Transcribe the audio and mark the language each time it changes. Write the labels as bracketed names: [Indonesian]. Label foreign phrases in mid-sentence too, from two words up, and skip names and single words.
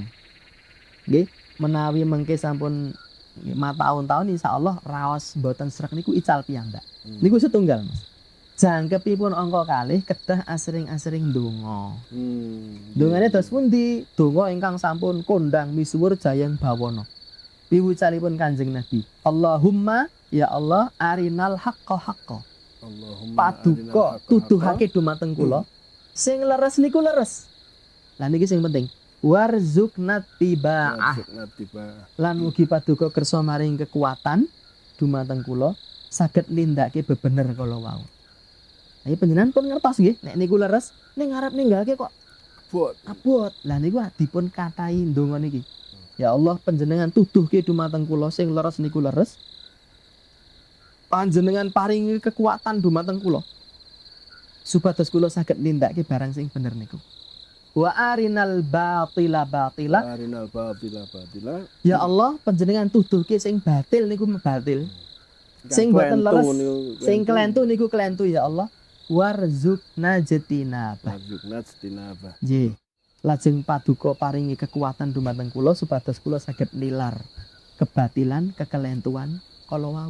[Javanese] Nggih, menawi mengke sampun 5 tahun-tahun insyaallah raos mboten srek niku ical piyambak. Niku setunggal Mas. Jangkepipun angka kalih kedah asring-asring ndonga. Dongane dos pundi? Donga ingkang sampun kondang misuwur jayang bawana. Piwucalipun Kanjeng Nabi, [Arabic] اللهم يا الله أرنا الحق حقا. [Javanese] Allahumma Paduka tuduhake dumateng kula sing leres niku leres. Lah niki sing penting. [Arabic] وارزقنا اتباعه. [Javanese] Lan mugi paduka kersa maring kekuatan dumateng kula saged nindakake bebener kala wau. Ayo panjenengan pun ngertos nggih nek niku leres ning ngarep ninggalke kok abot. Lah niku dipun kathai ndonga niki. Ya Allah panjenengan tuduhke dumateng kula sing leres niku leres. Panjenengan paringi kekuatan dumateng kula supados kula saged nindakake barang sing bener niku. [Arabic] وأرنا الباطل باطلا. أرنا الباطل. [Javanese] Ya Allah panjenengan tuduhke sing batil niku batil. Sing boten leres, sing kelentu niku kelentu ya Allah. [Arabic] وارزقنا اجتنابه. وارزقنا اجتنابه. [Javanese] Nggih. Lajeng paduka paringi kekuatan dumateng kula supados kula saged nilar kebatilan, kekelentuan kala wau.